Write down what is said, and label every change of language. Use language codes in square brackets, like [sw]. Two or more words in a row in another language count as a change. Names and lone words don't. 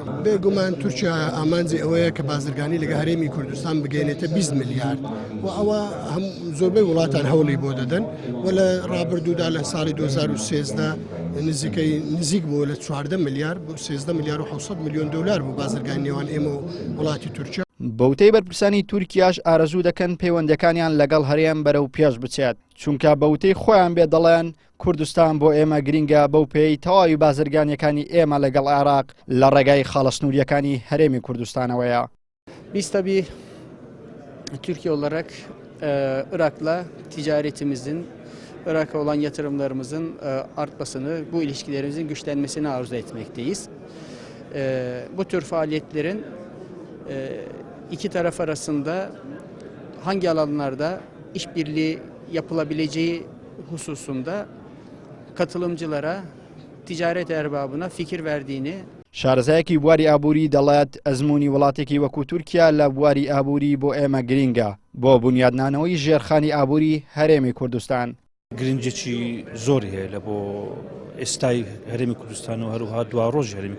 [ckb] بێگومان تورکیا ئامانجی ئەوەیە کە بازرگانی لەگە هەرێمی کوردستان بگەێنێتە 20 ملیارد و ئەوە هەم زۆربەی وڵاتان هەوڵی بۆ دەدەن و لە ڕابردوودا لە ساڵی 2013 نزیک بوو لە 14 ملیار بۆ 13 ملیار و 700 میلیۆن دلار بوو بازرگانی نێوان ئێمە و وڵاتی تورکیا. بەوتەی بەرپرسانی تورکیاش ئارەزوو دەکەن پەیوەندەکانیان لەگەڵ هەرێم بەرەو پێش بچێت چونکە بەوتەی خۆیان بێ دەڵێن کوردستان بۆ ئێمە گرینگە بەو پێی تەواوی بازرگانیەکانی ئێمە لەگەڵ عێراق لە ڕێگای خاڵەسنووریەکانی هەرێمی کوردستانەوەیە. [tr] Biz tabii Türkiye olarak Irak'la ticaretimizin, Irak'a olan yatırımlarımızın artmasını, bu ilişkilerimizin güçlenmesini arzu etmekteyiz. Bu tür faaliyetlerin iki taraf arasında hangi alanlarda işbirliği yapılabileceği hususunda katılımcılara, ticaret erbabına fikir verdiğini [ckb] شارەزایەکی بواری ئابووری دەڵێت ئەزمموی وڵاتێکی وەکو تورکیا لە بواری ئابووری بۆ ئێمە گرینگە بۆ بنیادنانەوەی ژێرخانی ئابووری هەرێمی کوردستان. گرنجێکی زۆری هەیە لە بۆ ئێستای هەرێمی کوردستان و هەروها دوا ڕۆژ هەرێمی